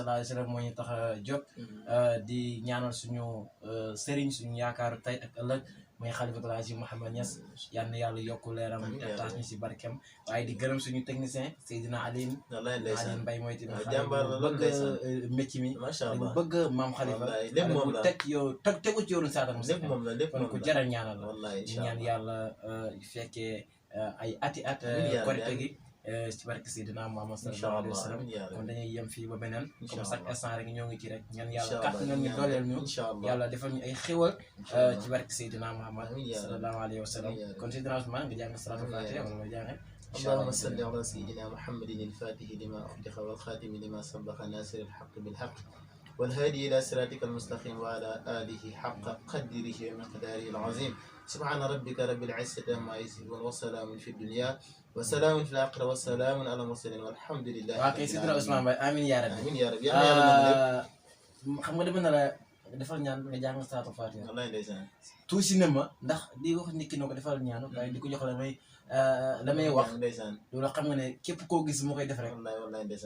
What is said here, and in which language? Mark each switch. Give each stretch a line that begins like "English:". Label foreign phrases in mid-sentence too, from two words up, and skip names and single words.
Arabic: صلى الله عليه وسلم
Wolof: moo ñu tax a jóg di ñaanal suñu sëriñ suñu yaakaaru tey ak ëllëg mooy xalifatul Haaji Mouhamed Niass yal na yàlla yokku leeram te taas ñu si barkeem waaye di gërëm suñu technicien Seydina Aline Mbaye mooy tamit bëgg métier mi dañu bëgg maam Khalifa bu teg yow tegu ci yoonu saatam kon ku jaral ñaanal la ñu ñaan yàlla fekkee ay ati at korite gi ci barke Seydina Muhammad
Arabic: incha صلى الله عليه و allah sallam آمين يا رب
Wolof: kon dañuy yem fii ba beneen
Arabic: incha
French: comme chaque
Arabic: allah
Wolof: instant rek ñoo ngi ci rek ñaan
Arabic: incha
Wolof: yàlla
Arabic: allah
Wolof: kàtt ngeen ñu dooleel ñu
Arabic: إن شاء الله
Wolof: yàlla defal ñu ay xéwal
Arabic: إن شاء الله
Wolof: ci barke Seydina Muhammad
Arabic: آمين يا رب صلى الله عليه وسلم آمين يا رب
Wolof: kon Seydina Ousmane nga jàng salaatul
Arabic: آمين يا fatiha rabbi
Wolof: wala may jàng
Arabic: اللهم صل على سيدنا محمد الفاتح لما أغلق والخاتم لما سبق ناصر الحق بالحق والهادي إلى صراطك المستقيم وعلى آله حق قدره ومقداره العظيم سبحان ربك رب العزة عما يصفون وسلام في الدنيا وسلام في الآخرة وسلام على المرسلين والحمد لله
Wolof: waaw kay Seydina Ousmane Mbaye
Arabic: آمين يا رب آمين يا رب yàlla
Wolof: xam nga dama na la defal ñaan nga jàng
Arabic: صلاة الفاتحة
Wolof: wallaay ndeysaan tuuti na ma ndax di wax nit ki ne ko defal ñaan waaye di ko jox la may wax ndeysaan loolu xam nga ne képp koo gis moo koy def rek wallaay ndeysaan